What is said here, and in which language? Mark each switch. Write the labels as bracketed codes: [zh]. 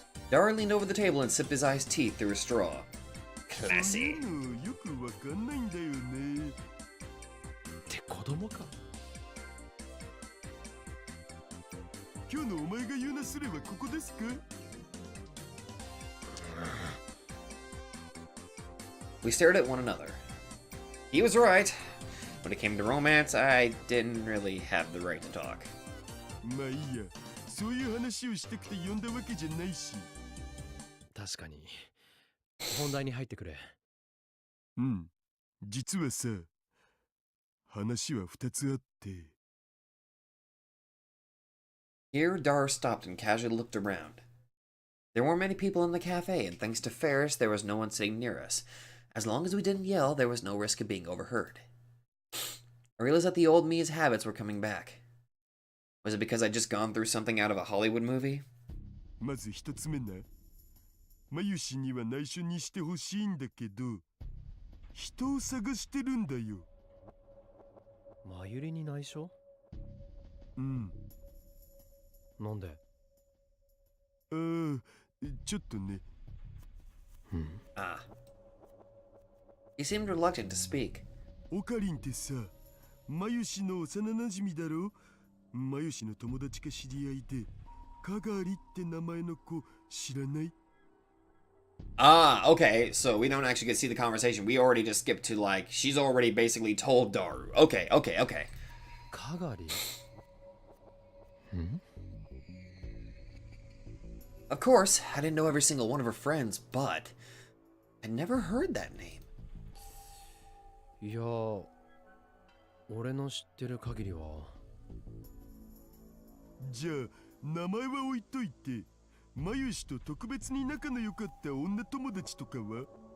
[en] Dara leaned over the table and sipped his iced tea through a straw. [ja] そう [en] Classy. [ja] いうのよくわかんないんだよね。って子供か。今日のお前が言うなすればここですか？ [en] We stared at one another. He was right. When it came to romance, I didn't really have the right to talk. [ja] まあいいや。そういう話をしたくて呼んだわけじゃないし。確かに。本題に入ってくれ。うん。実はさ、話は2つあって。 [en] Here, Dara stopped and casually looked around. There weren't many people in the cafe, and thanks to Ferris, there was no one sitting near us. As long as we didn't yell, there was no risk of being overheard. I realized that the old me's habits were coming back. Was it because I'd just gone through something out of a Hollywood movie? [ja] まず1つ目な。マユシには内緒にしてほしいんだけど、人を探してるんだよ。マユリに内緒？うん。なんで？ああ、ちょっとね。 Ah. [en] He seemed reluctant to speak. [ja] オカリンってさ、マユシの幼なじみだろ？マユシの友達か知り合いで、カガリって名前の子知らない？ [en] Ah, okay, so we don't actually get to see the conversation. We already just skipped to, like, she's already basically told Daru. Okay. [ja] かがり？ [en] Of course, I didn't know every single one of her friends, but I'd never heard that name. [ja] いや、俺の知ってる限りは。じゃあ、名前は置いといて、マユシと特別に仲の良かった女友達とかは？